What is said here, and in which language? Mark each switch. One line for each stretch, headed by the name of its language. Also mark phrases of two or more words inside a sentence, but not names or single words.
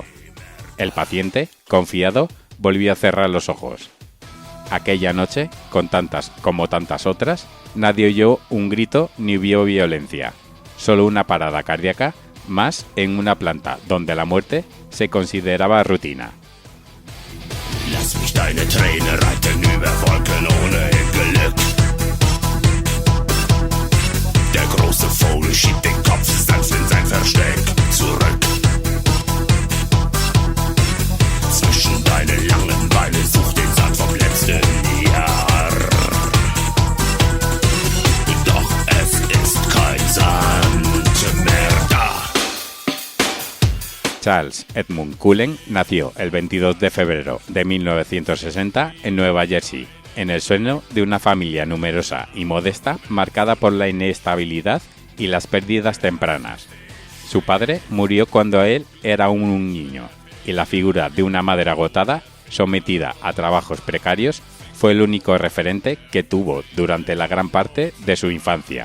Spanish: El paciente, confiado, volvió a cerrar los ojos. Aquella noche, con tantas como tantas otras, nadie oyó un grito ni vio violencia, solo una parada cardíaca más en una planta donde la muerte se consideraba rutina.
German: Lass mich deine Träne reiten über Wolken ohne Glück. Der große Vogel schiebt den Kopf sanft in sein Versteck zurück. Zwischen deine langen Beine sucht den Sand vom letzten Jahr. Doch es ist kein Sand mehr da.
Spanish: Charles Edmund Cullen nació el 22 de febrero de 1960 en Nueva Jersey, en el seno de una familia numerosa y modesta marcada por la inestabilidad y las pérdidas tempranas. Su padre murió cuando él era un niño, y la figura de una madre agotada, sometida a trabajos precarios, fue el único referente que tuvo durante la gran parte de su infancia.